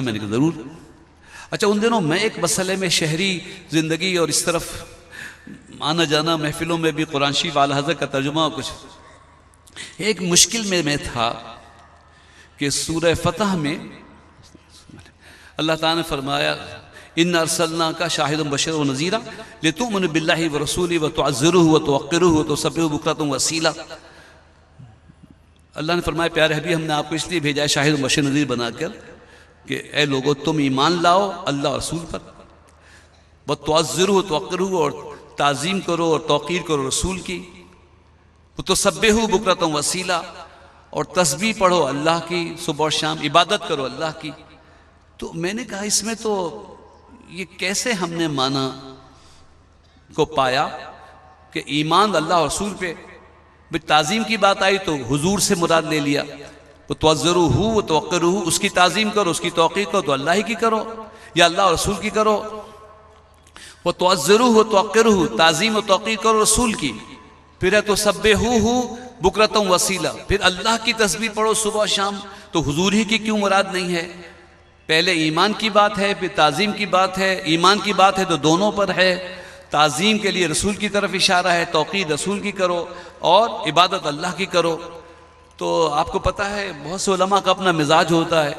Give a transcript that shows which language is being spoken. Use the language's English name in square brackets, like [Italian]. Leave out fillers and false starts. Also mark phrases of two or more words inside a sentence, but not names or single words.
[Hindi] मैंने कहा ज़रूर। अच्छा, उन दिनों मैं एक मसले में शहरी ज़िंदगी और इस तरफ आना जाना महफ़िलों में भी कुरान शरीफ आला हज़रत का तर्जुमा कुछ एक मुश्किल में मैं था कि सूरह फ़तह में अल्लाह ताला ने फरमाया [Arabic] إنا أرسلناك شاهدا مبشرا ونذيرا لتؤمنوا بالله ورسوله وتعزروه وتوقروه وتسبحوه بكرة وأصيلا. [Hindi] अल्लाह ने फरमाया प्यारे हबीब हमने आपको इसलिए भेजा है शाहिद बशर नज़ीर बनाकर कि ए लोगों तुम ईमान लाओ अल्लाह रसूल पर, [Arabic] وتعزروه توقروه [Hindi] और ताज़ीम करो और तौक़ीर करो रसूल की, [Arabic] وتسبحوه بكرة وأصيلا [Hindi] और तस्बीह पढ़ो अल्लाह की, सुबह और शाम इबादत करो अल्लाह की। तो मैंने कहा इसमें तो ये कैसे हमने माना को पाया कि ईमान अल्लाह रसूल पे, भाई ताज़ीम की बात आई तो हुजूर से मुराद ले लिया, वो [Arabic] تعزروه وتوقروه [Hindi] उसकी ताज़ीम करो उसकी तौक़ीर करो तो अल्लाह ही की करो या अल्लाह रसूल की करो। वो [Arabic] تعزروه وتوقروه [Hindi] ताज़ीम व तौक़ीर करो रसूल की। [Arabic] फिर है तो تسبحوه بكرة وأصيلا, [Hindi] फिर अल्लाह की तस्बीह पढ़ो सुबह शाम, तो हुजूर ही की क्यों मुराद नहीं है? पहले ईमान की बात है फिर ताज़ीम की बात है, ईमान की बात है तो दोनों पर है, ताज़ीम के लिए रसूल की तरफ इशारा है, तौक़ीर रसूल की करो और इबादत अल्लाह की करो। तो आपको पता है बहुत से उलमा का अपना मिजाज होता है।